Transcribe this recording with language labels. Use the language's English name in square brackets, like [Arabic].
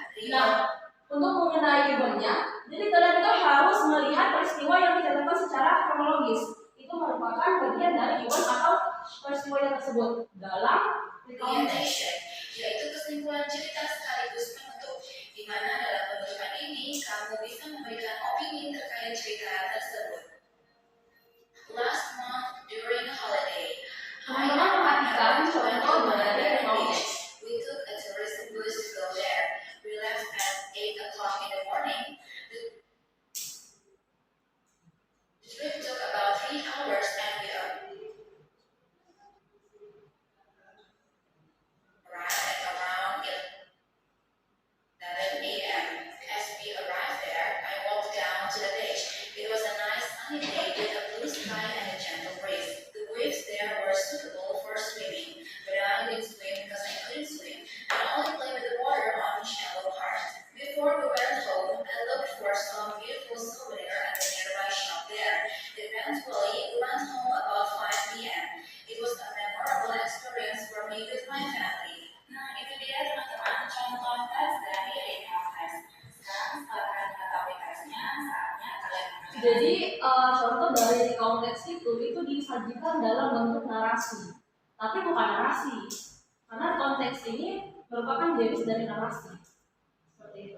[Indonesian] Nah, untuk mengenai eventnya, jadi kalian itu harus melihat peristiwa yang diceritakan secara kronologis. Itu merupakan bagian dari event atau peristiwa yang tersebut dalam recount text. orientation, yaitu kesimpulan cerita sekaligus penutup, di mana dalam penutupan ini kamu bisa memberikan opini terkait cerita tersebut. [English] Last month during holiday, [Indonesian] Teman-teman perhatikan contoh dari recount text. [English] we took a tourism bus to go there. We left at 8 o'clock in the morning. The trip took about 3 hours and we arrived at around 11 a.m. As we arrived there, I walked down to the beach. It was a nice sunny day with a blue sky and a gentle breeze. The waves there were suitable for swimming, but I didn't swim because I couldn't swim. I only played with the water on the shallow part. Before we went home, I looked for some beautiful souvenir at the nearby shop there. Eventually, we went home about 5 p.m. It was a memorable experience for me with my family. [Indonesian] Nah, itu dia teman-teman contoh teks dari recount text. Sekarang setelah kalian mengetahui teksnya, saatnya kalian mendengar. Jadi contoh dari recount text itu disajikan dalam bentuk narasi, tapi bukan narasi, karena konteks ini merupakan jenis dari narasi. Seperti itu.